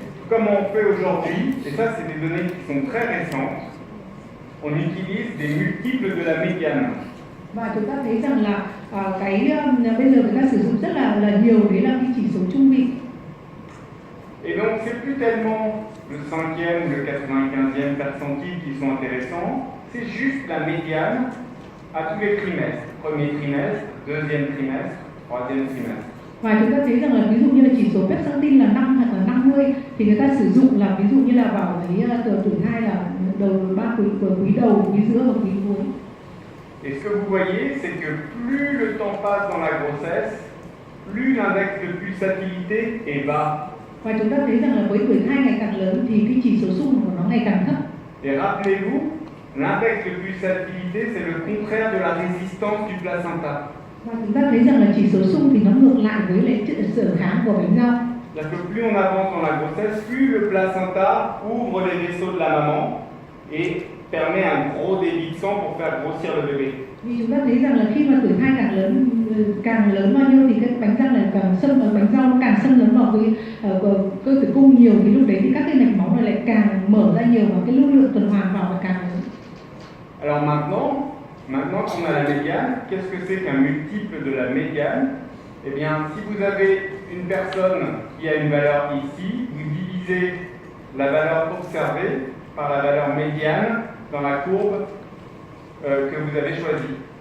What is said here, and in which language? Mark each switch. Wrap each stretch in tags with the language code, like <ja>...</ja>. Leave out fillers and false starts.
<fr>Comme on fait aujourd'hui, et ça c'est des données qui sont très récentes, on utilise des multiples de la médiane.</fr> <vi>Và chúng ta thấy rằng là bây giờ người ta sử dụng rất là nhiều đấy là cái chỉ số trung vị.</vi> <fr>Et donc c'est plus tellement le 5e ou le 95e percentile qui sont intéressants, c'est juste la médiane à tous les trimestres. Premier trimestre, deuxième trimestre, troisième trimestre.</fr> <vi>Và chúng ta thấy rằng là ví dụ như là chỉ số percentile là 5 hoặc là 50 thì người ta sử dụng là ví dụ như là vào cái tuổi thai là đầu 3 quý đầu, quý giữa và quý cuối.</vi> <fr>Et ce que vous voyez, c'est que plus le temps passe dans la grossesse, plus l'index de pulsatilité est bas.</fr> <vi>Và chúng ta thấy rằng là với tuổi thai ngày càng lớn thì cái chỉ số xung của nó ngày càng thấp.</vi> <fr>Et rappelez-vous, l'index de pulsatilité, c'est le contraire de la résistance du placenta.</fr> <vi>Và chúng ta thấy rằng là chỉ số xung thì nó ngược lại với lại sở kháng của bánh rau.</vi> <fr>C'est-à-dire que plus on avance dans la grossesse, plus le placenta ouvre les vaisseaux de la maman et permet un gros débit de sang pour faire grossir le bébé.</fr> <vi>Vì chúng ta thấy rằng là khi mà tuổi thai càng lớn bao nhiêu thì cái bánh răng lại càng bánh rau nó càng xâm lấn vào cái cơ tử cung nhiều, thì lúc đấy thì các cái mạch máu này lại càng mở ra nhiều và cái lưu lượng tuần hoàn vào lại càng lớn.</vi> <fr>Alors maintenant qu'on a la médiane, qu'est-ce que c'est qu'un multiple de la médiane? Eh bien, si vous avez une personne qui a une valeur ici, vous divisez la valeur observée par la valeur médiane dans la courbe que vous avez choisie.</fr>